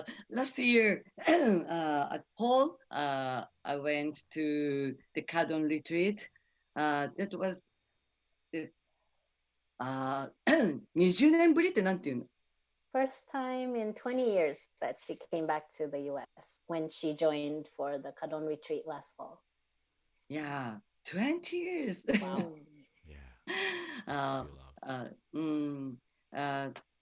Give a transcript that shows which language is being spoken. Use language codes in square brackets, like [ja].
[en] Last year at Paul, I went to the kaDON retreat. That was the [ja] 20年ぶりってなんていうの? [en] First time in 20 years that she came back to the US when she joined for the kaDON retreat last fall. Yeah, 20 years. Wow. Yeah. Too long.